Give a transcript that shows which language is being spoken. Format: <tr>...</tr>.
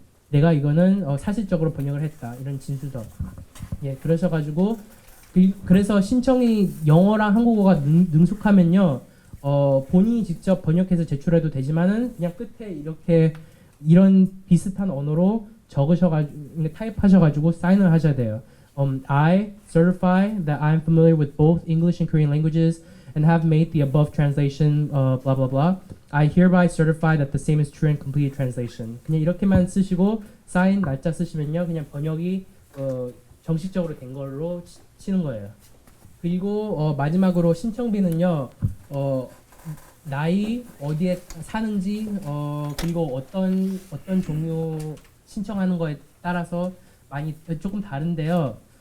<ko>내가 이거는 사실적으로 번역을 했다. 이런 진술서. 예, 그러셔가지고 그래서 신청이 영어랑 한국어가 능숙하면요. 본인이 직접 번역해서 제출해도 되지만은 그냥 끝에 이렇게 이런 비슷한 언어로 적으셔가지고 타입하셔가지고 사인을 하셔야 돼요.</ko> <en>I certify that I am familiar with both English and Korean languages and have made the above translation, blah blah blah. I hereby certify that the same is true and completed translation.</en> <ko>그냥 이렇게만 쓰시고 사인 날짜 쓰시면요, 그냥 번역이 정식적으로 된 걸로 치는 거예요. 그리고 마지막으로 신청비는요, 나이, 어디에 사는지, 그리고 어떤 종류 신청하는 거에 따라서 많이 조금 다른데요.</ko>